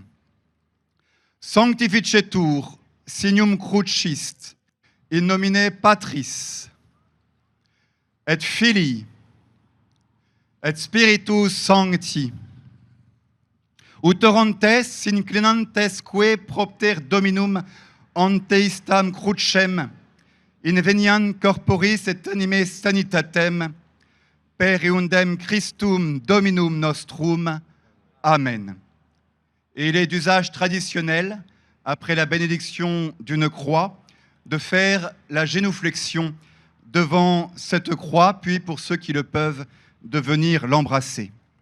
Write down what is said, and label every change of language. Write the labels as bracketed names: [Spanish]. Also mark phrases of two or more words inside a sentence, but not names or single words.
[Latin] Sanctificetur signum crucis in nomine Patris et Filii et Spiritus Sancti, ut orantes inclinantesque propter Dominum ante istam crucem, invenian corporis et anime sanitatem, per eundem Christum Dominum nostrum. Amen. [French] Et il est d'usage traditionnel, après la bénédiction d'une croix, de faire la génuflexion devant cette croix, puis pour ceux qui le peuvent, de venir l'embrasser.